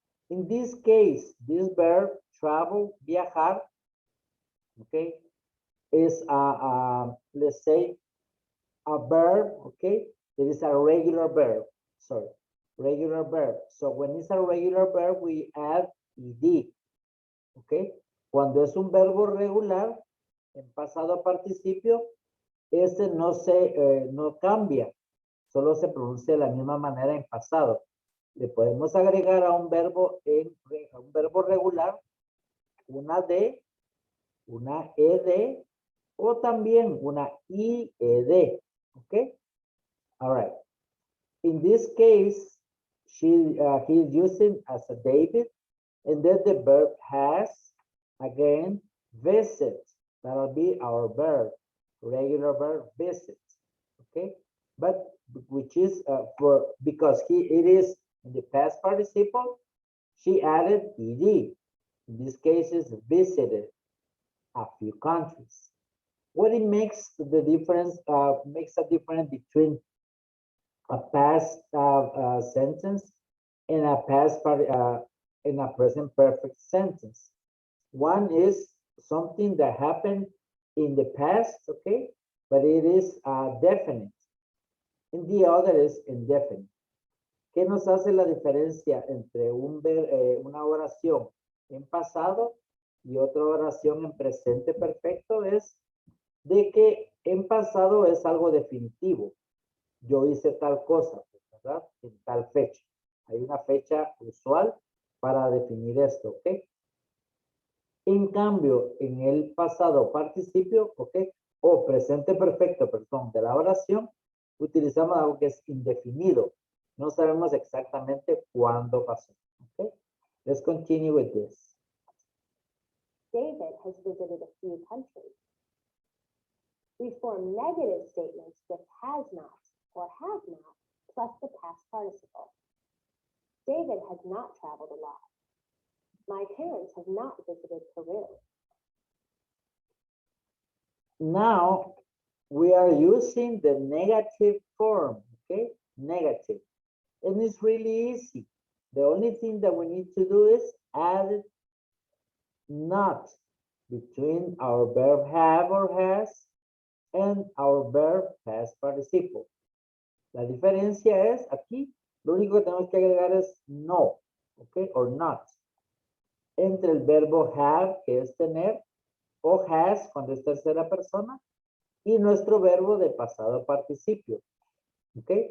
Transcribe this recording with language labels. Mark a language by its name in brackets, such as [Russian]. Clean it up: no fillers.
[English] In this case, this verb, travel, viajar, okay, is let's say a verb, okay, it is a regular verb, sorry, regular verb. So when it's a regular verb, we add ed, okay. [Spanish] Cuando es un verbo regular, en pasado participio, ese no cambia, solo se pronuncia de la misma manera en pasado. Le podemos agregar a un verbo regular una D, una ED o también una IED. [English] Okay? All right. In this case, he's using as a David, and then the verb has, again, visit. That'll be our verb, regular verb, visit. Okay? But which is because it is in the past participle, she added ed. In this case, is visited a few countries. What it makes the difference, makes a difference between a past sentence and a in a present perfect sentence. One is something that happened in the past, okay, but it is definite. And the other is indefinite. [Spanish] ¿Qué nos hace la diferencia entre una oración en pasado y otra oración en presente perfecto? Es de que en pasado es algo definitivo. Yo hice tal cosa, ¿verdad? En tal fecha. Hay una fecha usual para definir esto, ¿ok? En cambio, en el pasado participio, ¿ok? O presente perfecto, perdón, de la oración, utilizamos algo que es indefinido. No sabemos exactamente cuándo pasó, ¿ok? [English] Let's continue with this. David has visited a few countries. We form negative statements with has not or have not plus the past participle. David has not traveled a lot. My parents have not visited Peru. Now, we are using the negative form, okay? Negative. And it's really easy. The only thing that we need to do is add not between our verb have or has and our verb past participle. [Spanish] La diferencia es aquí, lo único que tenemos que agregar es no, ok, [English] or not. [Spanish] Entre el verbo have, que es tener, o has, cuando es tercera persona, y nuestro verbo de pasado participio, ok.